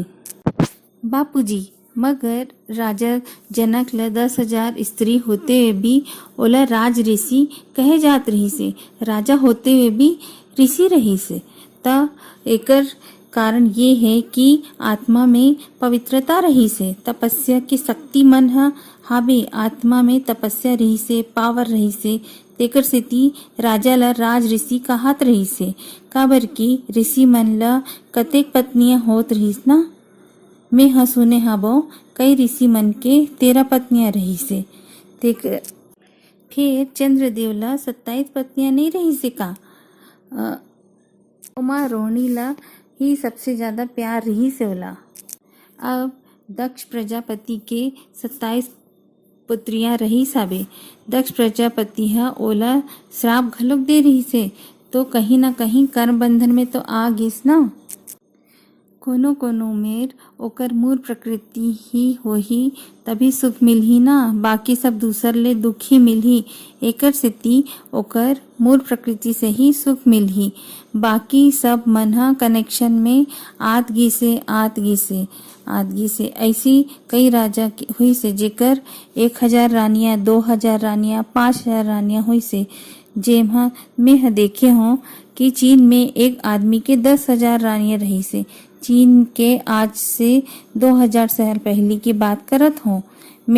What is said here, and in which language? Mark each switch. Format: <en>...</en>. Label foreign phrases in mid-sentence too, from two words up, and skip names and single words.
<hne>बापूजी मगर राजा जनक ला 10,000 स्त्री होते हुए भी ओला राज ऋषि कहे जात रही से, राजा होते हुए भी ऋषि रही से। त एकर कारण ये है कि आत्मा में पवित्रता रही से, तपस्या की शक्ति मन हावे, आत्मा में तपस्या रही से, पावर रही से, तेकर सेती राजा ला राज ऋषि कहत रही से। काबर की ऋषि मन ला कतेक पत्नियां होत रहीस ना। मैं हाँ सुने हाबो कई ऋषि मन के 13 पत्नियां रही से। फिर चंद्रदेव ला 27 पत्नियां नहीं रही से का। उमा रोहिणी ला ही सबसे ज्यादा प्यार रही से ओला। अब दक्ष प्रजापति के 27 पुत्रियां रही साबे। दक्ष प्रजापति हा ओला श्राप घलोक दे रही से, तो कहीं ना कहीं कर्म बंधन में तो आ गिस ना। कोनो कोनो मेर ओकर मूल प्रकृति ही होही तभी सुख मिलही ना, बाकी सब दूसर ले दुख ही मिलही। एकर सेती ओकर मूल प्रकृति से ही सुख मिलही, बाकी सब मन हा कनेक्शन में आत गिसे। ऐसी कई राजा हुई से जेकर 1,000 रानियां, 2,000 रानियां, 5,000 रानियां हुई से। जेमा मैं देखे हो कि चीन में एक आदमी के 10,000 रानियां रही से। चीन के आज से 2000 साल पहले की बात करत हूँ मैं।</hne>